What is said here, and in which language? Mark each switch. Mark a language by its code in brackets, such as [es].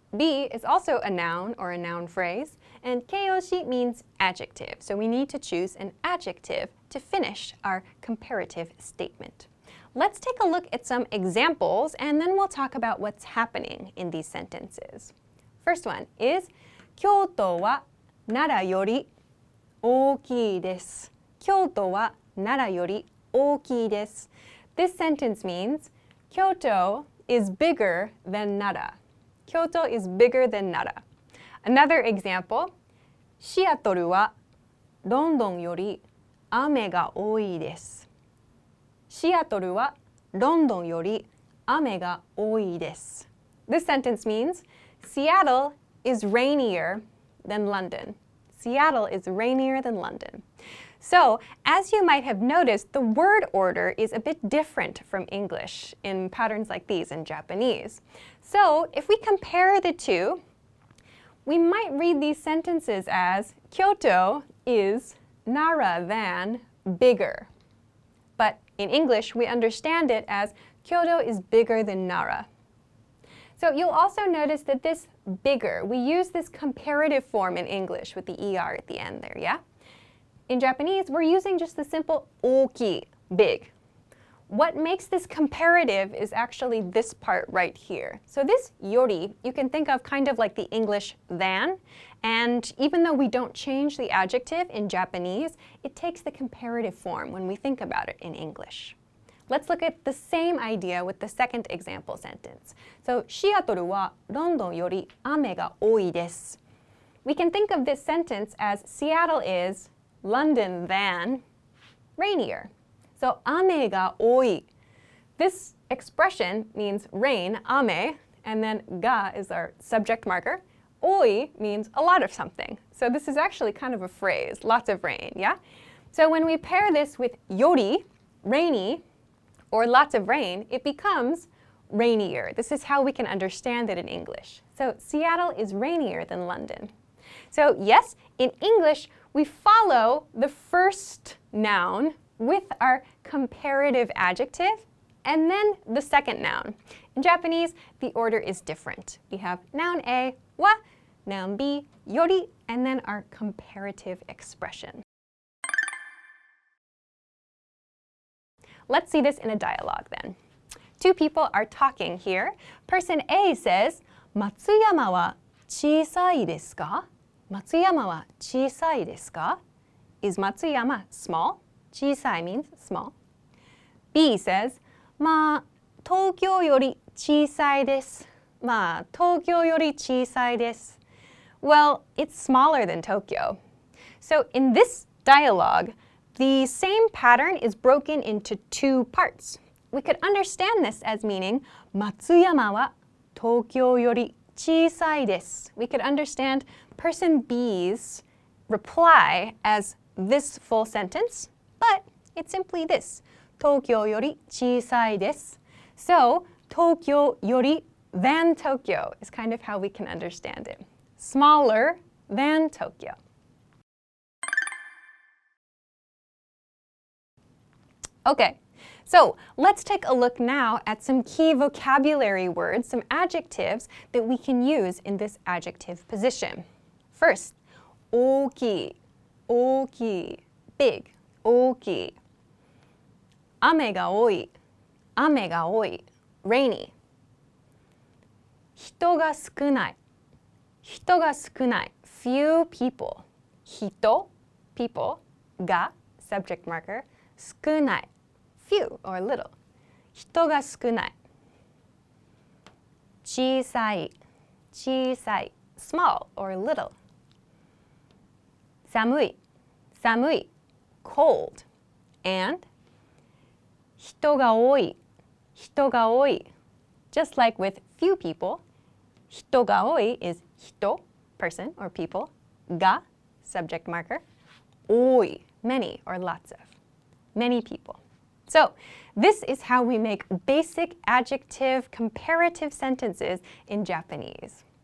[en] B is also a noun or a noun phrase. And keiyoshi means adjective. So we need to choose an adjective to finish our comparative statement. Let's take a look at some examples and then we'll talk about what's happening in these sentences. First one is [ja] 京都は奈良より大きいです。京都は奈良より大きいです。 [en] This sentence means Kyoto is bigger than Nara. Kyoto is bigger than Nara. Another example, [ja] シアトルはロンドンより雨が多いです。シアトルはロンドンより雨が多いです。 [en] This sentence means Seattle is rainier than London. Seattle is rainier than London. So, as you might have noticed, the word order is a bit different from English in patterns like these in Japanese. So, if we compare the two, we might read these sentences as Kyoto is Nara than bigger. But in English, we understand it as Kyoto is bigger than Nara. So you'll also notice that this bigger, we use this comparative form in English with the ER at the end there, yeah? In Japanese, we're using just the simple oki, big. What makes this comparative is actually this part right here. So this yori, you can think of kind of like the English than, and even though we don't change the adjective in Japanese, it takes the comparative form when we think about it in English. Let's look at the same idea with the second example sentence. [ja] So, シアトルはロンドンより雨が多いです。 [en] We can think of this sentence as Seattle is London than rainier. [ja] So, 雨が多い. [en] This expression means rain, ame, and then ga is our subject marker. Oi means a lot of something. So this is actually kind of a phrase, lots of rain, yeah? So when we pair this with yori, rainy, or lots of rain, it becomes rainier. This is how we can understand it in English. So Seattle is rainier than London. So yes, in English, we follow the first noun with our comparative adjective and then the second noun. In Japanese, the order is different. We have noun A, wa, noun B, yori, and then our comparative expression. Let's see this in a dialogue then. Two people are talking here. Person A says, [ja] 松山は小さいですか? 松山は小さいですか? [en] Is Matsuyama small? 小さい means small. B says, [ja] まあ、東京より小さいです。まあ、東京より小さいです。 [en] Well, it's smaller than Tokyo. So in this dialogue, the same pattern is broken into two parts. We could understand this as meaning [ja] 松山は東京より小さいです. [en] We could understand person B's reply as this full sentence, but it's simply this. [ja] 東京より小さいです. [en] So, [ja] 東京より [en] than Tokyo is kind of how we can understand it. Smaller than Tokyo. Okay, so let's take a look now at some key vocabulary words, some adjectives that we can use in this adjective position. [ja] First, 大きい, 大きい, [en] big, [ja] 大きい. 雨が多い, 雨が多い, [en] rainy. [ja] 人が少ない, 人が少ない, [en] few people. 人, people, が, subject marker, 少ない, few or little. [ja] 人が少ない. 小さい, 小さい, [en] small or little. [ja] 寒い, [en] samui, cold. And [ja] 人が多い, 人が多い. [en] Just like with few people, 人が多い is 人, person or people, が, subject marker, 多い, many or lots of, many people. So, this is how we make basic adjective comparative sentences in Japanese.